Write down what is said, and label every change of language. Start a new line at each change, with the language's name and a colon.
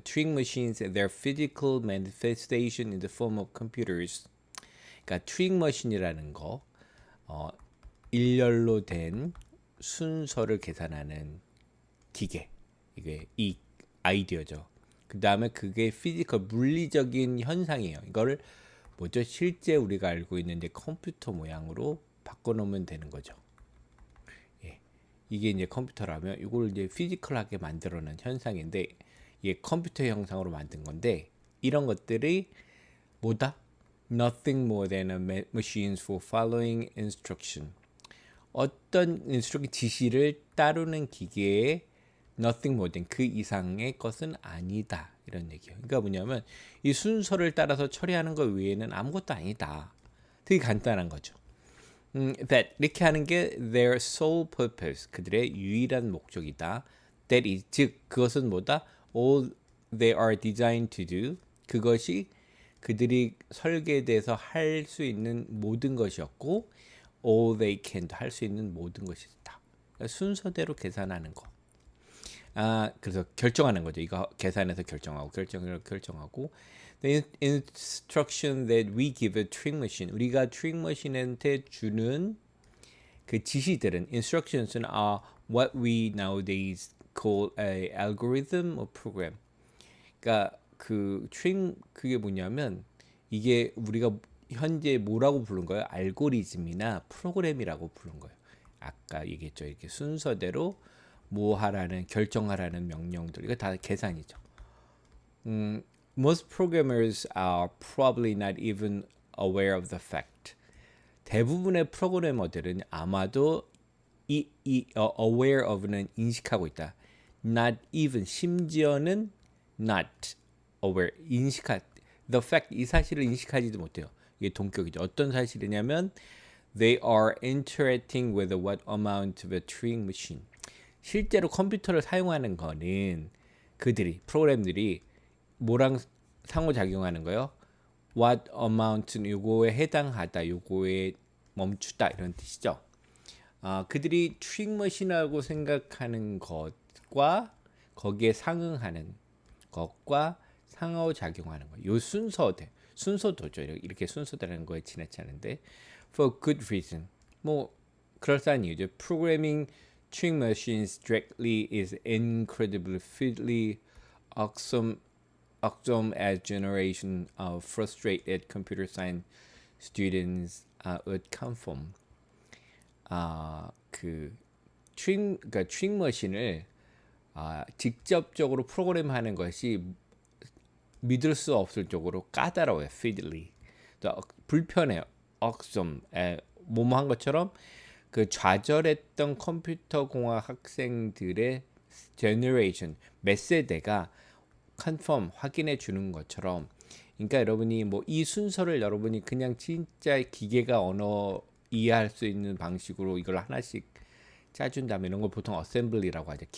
English: Turing machines and their physical manifestation in the form of computers.
Korean: 그러니까 Turing machine이라는 거 일렬로 된 순서를 계산하는 기계. 이게 이 아이디어죠. 그 다음에 그게 피지컬 물리적인 현상이에요. 이거를 뭐죠? 실제 우리가 알고 있는 이제 컴퓨터 모양으로 바꿔놓으면 되는 거죠. 이게 이제 컴퓨터라면 이걸 이제 피지컬하게 만들어낸 현상인데 이게 컴퓨터 형상으로 만든 건데 이런 것들이 뭐다?
English: Nothing more than a machines for following instruction.
Korean: 어떤 인스트럭션 지시를 따르는 기계의
English: nothing more than
Korean: 그 이상의 것은 아니다 이런 얘기예요. 그러니까 뭐냐면 이 순서를 따라서 처리하는 것 외에는 아무것도 아니다. 되게 간단한 거죠. That 이렇게 하는 게
English: their sole purpose
Korean: 그들의 유일한 목적이다.
English: That is
Korean: 즉 그것은 뭐다?
English: All they are designed to do
Korean: 그것이 그들이 설계돼서 할 수 있는 모든 것이었고
English: all they can
Korean: 할 수 있는 모든 것이다. 순서대로 계산하는 거. 그래서 결정하는 거죠. 이거 계산해서 결정하고
English: The instruction that we give a Turing machine
Korean: 우리가 Turing machine한테 주는 그 지시들은
English: instructions는 are what we nowadays call a algorithm or program.
Korean: 그러니까 그 Turing 그게 뭐냐면 이게 우리가 현재 뭐라고 부른 거예요? 알고리즘이나 프로그램이라고 부른 거예요. 아까 얘기했죠. 이렇게 순서대로 뭐 하라는 결정하라는 명령들 이거 다 계산이죠.
English: Most programmers are probably not even aware of the fact.
Korean: 대부분의 프로그래머들은 아마도
English: aware of
Korean: 는 인식하고 있다.
English: Not even
Korean: 심지어는
English: not aware the fact
Korean: 이 사실을 인식하지도 못해요. 이게 동격이죠. 어떤 사실이냐면
English: they are interacting with what amount of a Turing machine.
Korean: 실제로 컴퓨터를 사용하는 거는 그들이 프로그램들이 뭐랑 상호작용하는 거요?
English: What amount
Korean: 는 요거에 해당하다, 요거에 멈추다 이런 뜻이죠. 그들이 튜링 머신이라고 생각하는 것과 거기에 상응하는 것과 상호작용하는 것. 요 순서도죠. 이렇게 순서대라는 거에 지나치 않은데
English: for good reason.
Korean: 뭐 그럴싸한 이유죠.
English: Programming Turing machines directly is incredibly fiddly, awesome as generation of frustrated computer science students would come from.
Korean: 그러니까 튜링 머신을 직접적으로 프로그램하는 것이 믿을 수 없을 정도로 까다로워요.
English: fiddly. 불편해요. awesome.
Korean: 뭐뭐 한 것처럼 그 좌절했던 컴퓨터 공학 학생들의 generation 몇 세대가 confirm 확인해 주는 것처럼 그러니까 여러분이 뭐 이 순서를 여러분이 그냥 진짜 기계가 언어 이해할 수 있는 방식으로 이걸 하나씩 짜준다면 이런 걸 보통 어셈블리라고 하죠.